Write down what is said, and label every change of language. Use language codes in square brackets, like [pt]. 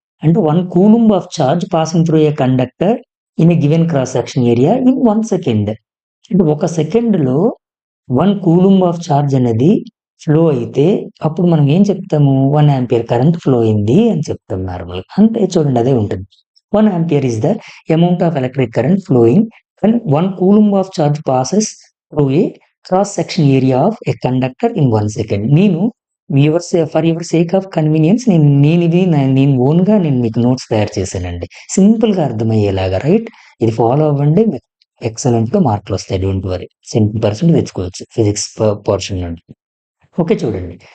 [en] అంటే 1 coulomb of charge passing through a conductor in a given cross section area in 1 second. [te] అంటే ఒక సెకండ్‌లో 1 coulomb of charge అనేది flow అయితే అప్పుడు మనం ఏం చెప్తాము? 1 యాంపియర్ కరెంట్ ఫ్లో అయింది అని చెప్తాం నార్మల్‌గా. అంతే చూడండి అదే ఉంటుంది. [en] 1 ampere is the amount of electric current flowing when 1 coulomb of charge passes through a cross section area of a conductor in 1 second. [te] నేను [en] for your sake of convenience [te] నేను ఓన్‌గా మీకు నోట్స్ తయారు చేశానండి. సింపుల్‌గా అర్థమయ్యేలాగా రైట్? ఇది ఫాలో అవ్వండి. ఎక్సలెంట్‌గా మార్కులొస్తాయి. [en] Don't worry. [te] 70% తెచ్చుకోవచ్చు ఫిజిక్స్ పోర్షన్ నుండి. ఓకే చూడండి.